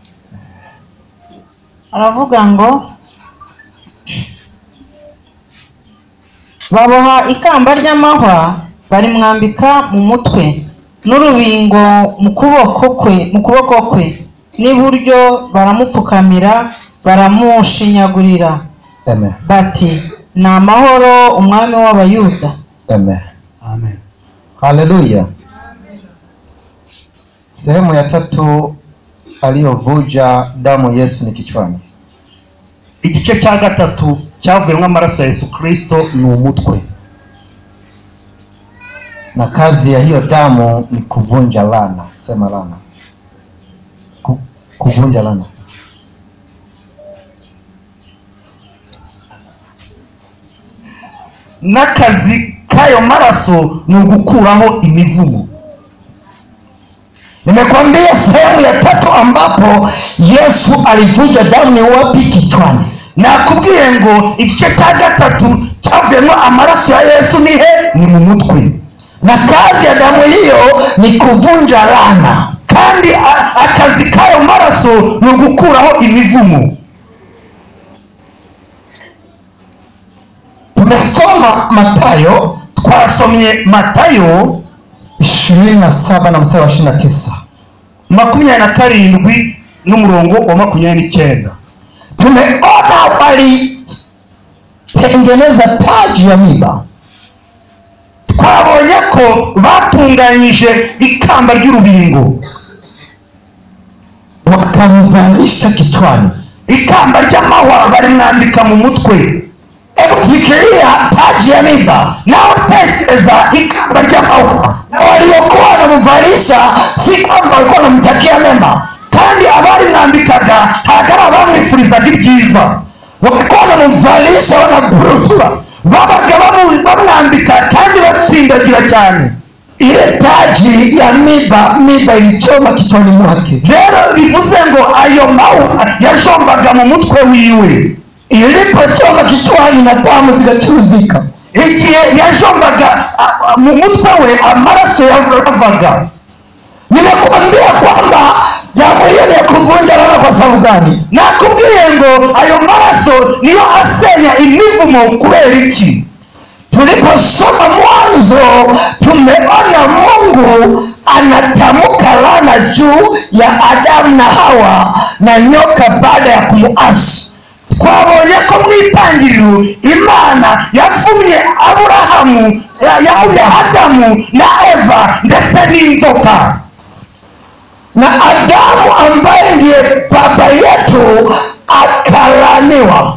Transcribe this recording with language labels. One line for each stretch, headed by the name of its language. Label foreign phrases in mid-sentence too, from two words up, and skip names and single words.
Kinyarwanda: Aravuga ngo, baboha ikamba ry'amahwa barimwambika mu mutwe, n'urubingo mu kuboko kwe n'iburyo, baramupfukamira baramushinyagurira. Amen. Bati, ni amahoro umwami w'abayuda. Amen. Amen. Haleluya.
Swahili: Sehemu ya 3 aliyovuja damu Yesu ni kichwani.
Kinyarwanda: Igice cya gatatu cyavuyemo amaraso ya Yesu Kristo ni umutwe,
Swahili: na kazi ya hiyo damu ni kuvunja laana. Sema laana. Kuvunja laana.
Kinyarwanda: n'akazi kayo maraso ni ugukuraho imivumo.
Swahili: Nimekwambia sehemu ya 3 ambapo Yesu alivuja damu ni wapi? Kichwani.
Kinyarwanda: Nakubwiye ngo igice cya gatatu cyavuyemo amaraso ya Yesu ni he? ni mu mutwe,
Swahili: na kazi ya damu hiyo ni kuvunja laana,
Kinyarwanda: kandi akazi kayo maraso ni ugukuraho imivumo.
Swahili: Tumesoma Mathayo,
Kinyarwanda: twasomye Matayo
Swahili: 27 na mstari wa 29.
Kinyarwanda: 27 n'umurongo wa 29.
Swahili: Tumeona walitengeneza taji ya miba.
Kinyarwanda: Twabonye ko batunganyije ikamba ry'urubingo,
Swahili: wakamvalisha kichwani.
Kinyarwanda: ikamba ry'amahwa barimwambika mu mutwe.
Swahili: Fikiria taji ya miba,
Kinyarwanda: Nawe tekereza ikamba ry'amahwa.
Swahili: waliokuwa wanamvalisha si kwamba walikuwa wanamtakia mema,
Kinyarwanda: kandi abarimwambikaga ntabwo ari abamwifurizaga ibyiza,
Swahili: walikuwa wanamvalisha wanaburutura.
Kinyarwanda: babaga bamwambika kandi batsindagira cyane.
Swahili: Ile taji ya miba ilichoma kichwani mwake.
Kinyarwanda: Rero bivuze ngo ayo mahwa yashombaga mu mutwe wiwe.
Swahili: Ilipochoma kichwani na damu zikachuruzika,
Kinyarwanda: Igihe yashombaga mu mutwe we amaraso yavaga.
Swahili: Ninakuambia kwamba damu hiyo ni ya kuvunja laana. Kwa sababu gani?
Kinyarwanda: Nakubwiye ngo ayo maraso niyo asenya imivumo. Kubera iki?
Swahili: Tuliposoma Mwanzo tumeona Mungu anatamka laana juu ya Adamu na Hawa na nyoka baada ya kumuasi.
Kinyarwanda: Twabonye ko mu itangiriro Imana yavumye Aburahamu, yavumye Adamu na Eva ndetse n'inzoka.
Swahili: Na Adamu ambaye ndiye baba yetu akalaniwa.